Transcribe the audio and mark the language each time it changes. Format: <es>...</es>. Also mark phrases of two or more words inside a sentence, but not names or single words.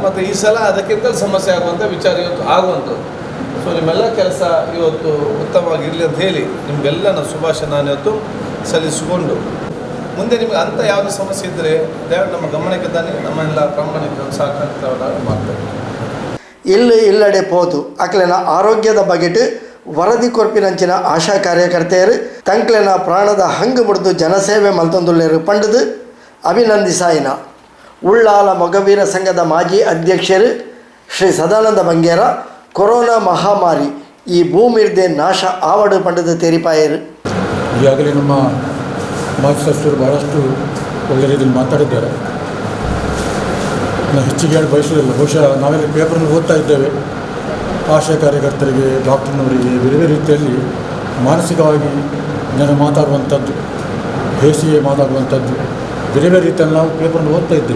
<kn>ಮತ್ತು ಈ ಸಲ ಅದಕ್ಕಿಂತಲೂ ಸಮಸ್ಯೆ ಆಗುವಂಥ ವಿಚಾರ ಇವತ್ತು ಆಗುವಂಥದ್ದು. ಸೊ ನಿಮ್ಮೆಲ್ಲ ಕೆಲಸ ಇವತ್ತು ಉತ್ತಮವಾಗಿರಲಿ ಅಂತ ಹೇಳಿ ನಿಮಗೆಲ್ಲ ನಾನು ಶುಭಾಶಯ ನಾನು ಇವತ್ತು ಸಲ್ಲಿಸಿಕೊಂಡು, ಮುಂದೆ ನಿಮಗೆ ಅಂಥ ಯಾವುದೇ ಸಮಸ್ಯೆ ಇದ್ದರೆ ದಯವಿಟ್ಟು ನಮ್ಮ ಗಮನಕ್ಕೆ ತಾನೆ ನಮ್ಮೆಲ್ಲ ಪ್ರಾಮಾಣಿಕ ಸಹಕಾರ ಮಾಡ್ತೇವೆ.</kn> <tcy>ಇಲ್ಲಡೆ ಪೋತು ಅಕ್ಲೆನ ಆರೋಗ್ಯದ ಬಗೆಟ್ ವರದಿ ಕೊರ್ಪಿನಂಚಿನ ಆಶಾ ಕಾರ್ಯಕರ್ತೆಯರು ತಂಕ್ಲೆನ ಪ್ರಾಣದ ಹಂಗು ಮುಡಿದು ಜನಸೇವೆ ಮಲ್ತೊಂದುಲ್ಲೇರು ಪಂಡದು ಅಭಿನಂದಿಸಾಯಿನ. ಉಳ್ಳಾಲ ಮೊಗವೀರ ಸಂಘದ ಮಾಜಿ ಅಧ್ಯಕ್ಷರು ಶ್ರೀ ಸದಾನಂದ ಬಂಗೇರ ಕೊರೋನಾ ಮಹಾಮಾರಿ ಈ ಭೂಮಿರ್ದೆ ನಾಶ ಆವಡು ಪಂಡದ ತೆರಿಪಾಯರು.</tcy> <kn>ಈಗಾಗಲೇ ನಮ್ಮ ಮಾಜಿ ಸದಸ್ಯರು ಭಾಳಷ್ಟು ಒಳ್ಳೆ ರೀತಿಯಲ್ಲಿ ಮಾತಾಡಿದ್ದಾರೆ. ನಾನು ಹೆಚ್ಚಿಗೆ ಹೇಳಿ ಬಯಸೋದಿಲ್ಲ. ಬಹುಶಃ ನಾವೆಲ್ಲ ಪೇಪರನ್ನು ಓದ್ತಾ ಇದ್ದೇವೆ. ಆಶಾ ಕಾರ್ಯಕರ್ತರಿಗೆ, ಡಾಕ್ಟರ್ನವರಿಗೆ ಬೇರೆ ರೀತಿಯಲ್ಲಿ ಮಾನಸಿಕವಾಗಿ ಜನ ಮಾತಾಡುವಂಥದ್ದು, ಹೇಸಿಗೆ ಮಾತಾಡುವಂಥದ್ದು ಬೇರೆ ರೀತಿಯಲ್ಲಿ ನಾವು ಪೇಪರನ್ನು ಓದ್ತಾ ಇದ್ದೇವೆ.</kn>